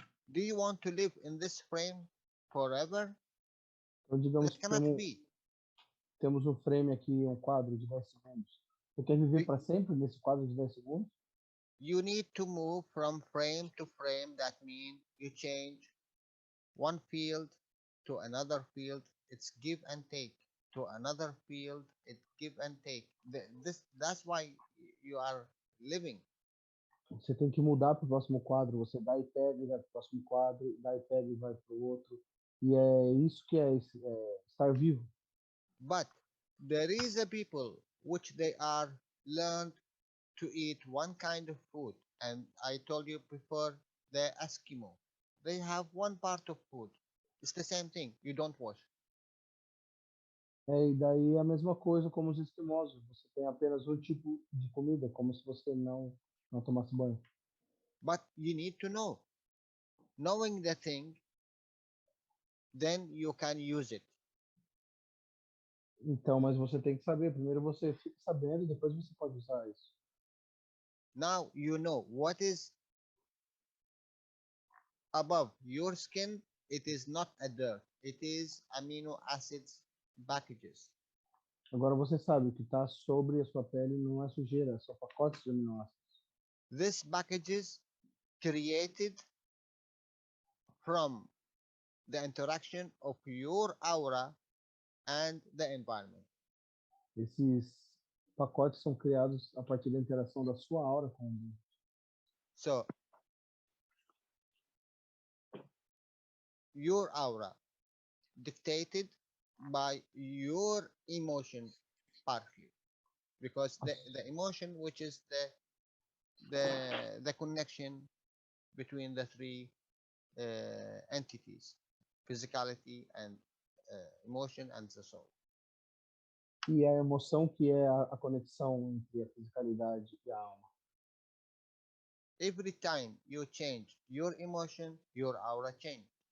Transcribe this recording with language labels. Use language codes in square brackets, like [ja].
[en] Do you want to live in this frame forever? [pt] Então, digamos [en] That cannot be. [pt] temos um frame aqui, um quadro de 10 segundos. Você quer viver para sempre nesse quadro de 10 segundos? [en] You need to move from frame to frame. That means you change one field to another field. It's give and take. To another field, it's give and take. That's why you are living. [pt] Você tem que mudar para o próximo quadro. Você dá e pega e vai para o próximo quadro, dá e pega e vai para o outro. E é isso que é estar vivo. [en] But there is a people which they are learned to eat one kind of food, and I told you before, the Eskimo, they have one part of food. It's the same thing. You don't wash. [pt] E daí é a mesma coisa como os esquimosos. Você tem apenas um tipo de comida, como se você não tomasse banho. [en] But you need to know. Knowing the thing, then you can use it. [pt] Então, mas você tem que saber. Primeiro você fica sabendo, depois você pode usar isso. [en] Now you know what is above your skin. It is not a dirt. It is amino acids packages. [pt] Agora você sabe o que está sobre a sua pele não é sujeira, são pacotes de aminoácidos. [en] This packages created from the interaction of your aura and the environment. [pt] Esses pacotes são criados a partir da interação da sua aura com o ambiente. [en] So your aura dictated by your emotion partly, because the emotion, which is the connection between the three entities, physicality and emotion and the soul. [pt] E a emoção que é a conexão entre a fisicalidade e a alma. [en] Every time you change your emotion, your aura change.